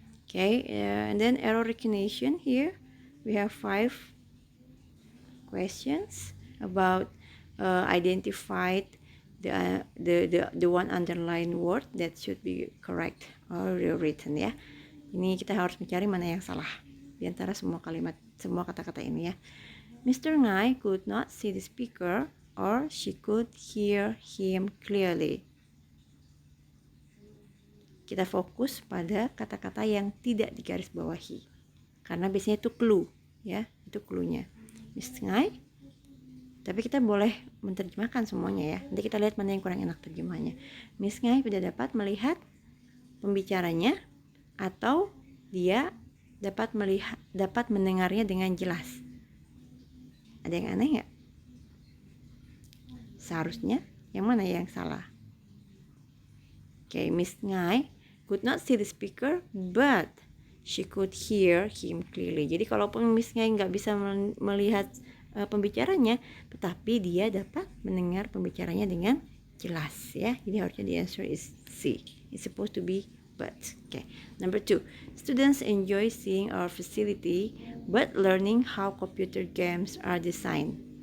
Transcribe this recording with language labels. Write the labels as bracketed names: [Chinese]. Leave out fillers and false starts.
[English] Okay, and then error recognition here. We have 5 questions about identified the one underlined word that should be correct or rewritten ya. [Indonesian] Ini kita harus mencari mana yang salah di antara semua kata-kata ini ya. [English] Mr. Ngai could not see the speaker or she could hear him clearly. [Indonesian] Kita fokus pada kata-kata yang tidak digarisbawahi, karena biasanya itu clue ya, itu clue-nya. [English] Mr. Ngai. [Indonesian] Tapi kita boleh menerjemahkan semuanya ya. Nanti kita lihat mana yang kurang enak terjemahnya. Miss Ngai tidak dapat melihat pembicaranya atau dia dapat mendengarnya dengan jelas. Ada yang aneh nggak? Seharusnya yang mana yang salah? [English] Okay, Miss Ngai could not see the speaker, but she could hear him clearly. [Indonesian] Jadi kalaupun Miss Ngai nggak bisa melihat pembicaranya, tetapi dia dapat mendengar pembicaranya dengan jelas, ya. Jadi harusnya [English] the answer is C. It's supposed to be but. Okay. Number 2, students enjoy seeing our facility, but learning how computer games are designed.